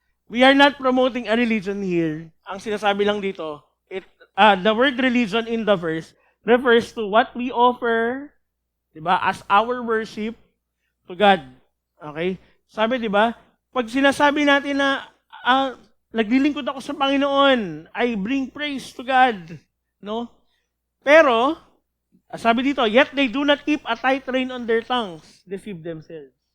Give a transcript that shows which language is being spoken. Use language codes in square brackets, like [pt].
[en] We are not promoting a religion here. [tl] Ang sinasabi lang dito, [en] the word religion in the verse refers to what we offer, diba, as our worship to God. Okay? Sabi, diba, pag sinasabi natin na [tl] Naglilingkod ako sa Panginoon. [en] I bring praise to God. No? [tl] Pero, sabi dito, [en] yet they do not keep a tight rein on their tongues, deceive themselves.